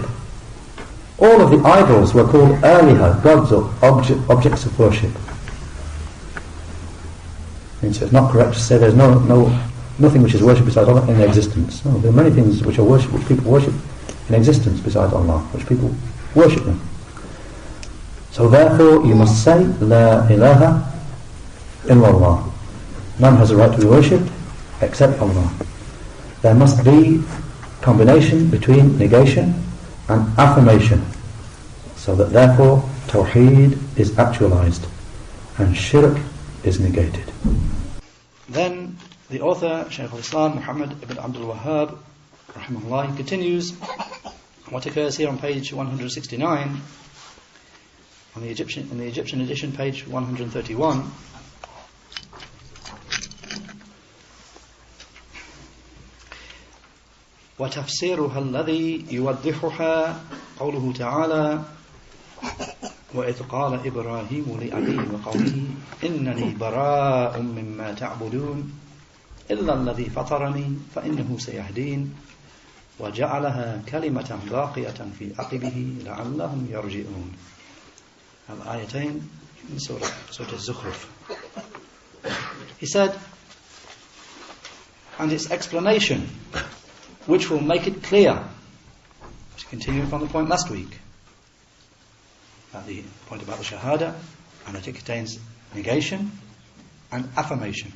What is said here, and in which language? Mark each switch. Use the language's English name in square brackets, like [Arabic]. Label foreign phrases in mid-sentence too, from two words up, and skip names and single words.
[English] All of the idols were called aliha, gods or objects of worship. And so it's not correct to say there's nothing which is worshipped besides Allah in existence. No, there are many things which are worshipped, which people worship in existence besides Allah, which people worship them. So therefore you must say, [Arabic] لا إله إلا الله. [English] None has a right to be worshipped except Allah. There must be combination between negation and affirmation, so that therefore tawheed is actualized and shirk is negated. Then the author, Shaykh al-Islam Muhammad ibn Abdul Wahhab, rahimahullah, continues what occurs here on page 169, in the Egyptian edition, page 131. [Arabic] وتفسيرها الذي يوضحها قوله تعالى وإذ قال إبراهيم لأبيه وقومه إنني براء مما تعبدون إلا الذي فطرني فإنه سيهدين وجعلها كلمة باقية في عقبه لعلهم يرجعون. الآيتين من سورة الزخرف. [English] He said, and its explanation, which will make it clear, to continue from the point last week, at the point about the shahada, and that it contains negation and affirmation.